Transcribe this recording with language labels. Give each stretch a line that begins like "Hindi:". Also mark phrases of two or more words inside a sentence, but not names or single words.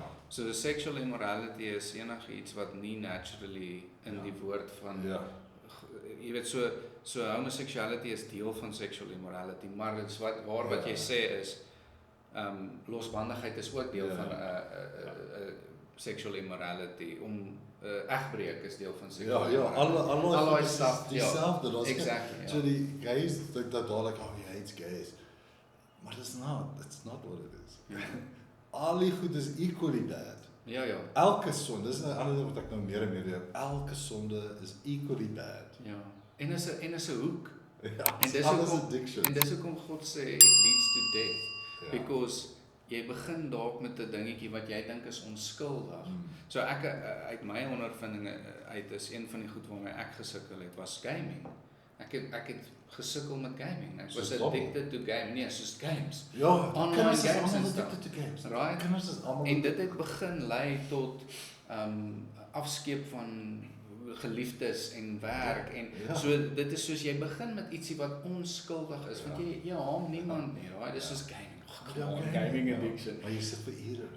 Afrikaans: So
English: sexual immorality
Afrikaans: is enigiets wat nie naturally in die woord van, jy weet, so homosexuality is deel van
English: sexual immorality,
Afrikaans: maar dit is wat jy sê is, losbandigheid is ook deel van
English: sexual immorality,
Afrikaans: egbreek is deel van
English: sexual immorality.
Afrikaans: Al die stuff, dieselfde.
English: Exactly.
Afrikaans: So die guys dink dat daar like,
English: he hates gays. Maar that's not what it is.
Afrikaans: Al die goed is
English: equally bad.
Afrikaans: Elke sonde, dis 'n ander ding wat ek nou meer en meer leer, elke sonde is
English: equally bad.
Afrikaans: En is 'n hoek. En dis hoekom God sê
English: it leads to death.
Afrikaans: Because jy begin dalk met 'n dingetjie wat jy dink is onskuldig. So ek uit my ondervindinge uit is een van die goed waarmee ek gesukkel het was gaming. Ek het gesukkel met gaming.
English: Ek was addicted to gaming.
Afrikaans: Nee, soos games.
English: Online games en addicted to games. Right?
Afrikaans: Kinders is almal. En dit het begin lei tot afskeep van geliefdes en werk en so dit is soos jy begin met ietsie wat onskuldig is, want jy haam niemand nie, right? Dis soos
English: gaming. Gaming addiction.
Afrikaans: Maar jy sit vir ure daar.